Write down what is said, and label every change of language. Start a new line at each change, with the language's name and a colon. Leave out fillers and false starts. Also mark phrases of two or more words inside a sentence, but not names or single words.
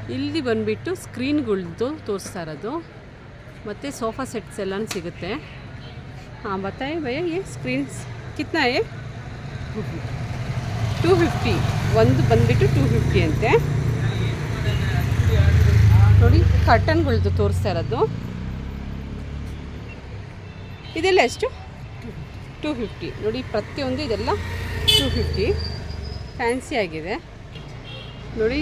Kannada: ಇಲ್ಲಿ ಬಂದುಬಿಟ್ಟು ಸ್ಕ್ರೀನ್ಗಳ್ದು ತೋರಿಸ್ತಾ ಇರೋದು, ಮತ್ತು
English: sofa sets
Kannada: ಎಲ್ಲ ಸಿಗುತ್ತೆ.
Hindi: हाँ बताइए भैया ये स्क्रीन कितना है?
Kannada: 250 ಒಂದು ಬಂದುಬಿಟ್ಟು 250 ಅಂತೆ ನೋಡಿ. ಕರ್ಟನ್ಗಳ್ದು ತೋರಿಸ್ತಾ ಇರೋದು ಇದೆಲ್ಲ ಎಷ್ಟು? 250 ನೋಡಿ. ಪ್ರತಿಯೊಂದು ಇದೆಲ್ಲ 250 ಫ್ಯಾನ್ಸಿ ಆಗಿದೆ ನೋಡಿ.